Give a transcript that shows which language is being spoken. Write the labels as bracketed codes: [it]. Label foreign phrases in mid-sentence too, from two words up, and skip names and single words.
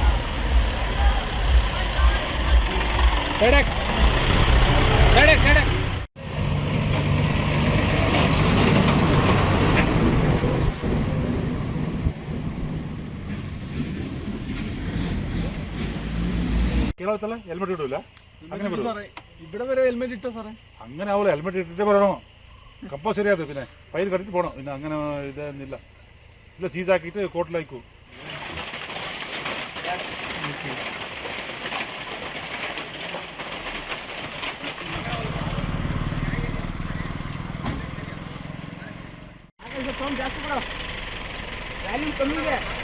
[kn] ಸೈಡಕ್ ಕೇಳತ್ತಲ್ಲ. ಹೆಲ್ಮೆಟ್ ಇಡೋಲ್ಲ, [ml] അങ്ങനെ ഇവിടെ വരെ ഹെൽമെറ്റ് ഇട്ടോ സാറേ? അങ്ങനെ ആവില്ല. ഹെൽമെറ്റ് ഇട്ടിട്ടേ പറയണോ? കമ്പൽസറി അത്. പിന്നെ ഫൈൻ കണ്ടിട്ട് പോകണം. പിന്നെ അങ്ങനെ ഇതൊന്നുമില്ല. ഇല്ല, സീസാക്കിയിട്ട് കോർട്ടിലയക്കൂ. [kn] ಜಾಸ್ತಿ ಕೊಡ, ವ್ಯಾಲ್ಯೂ ಕಮ್ಮಿ ಇದೆ.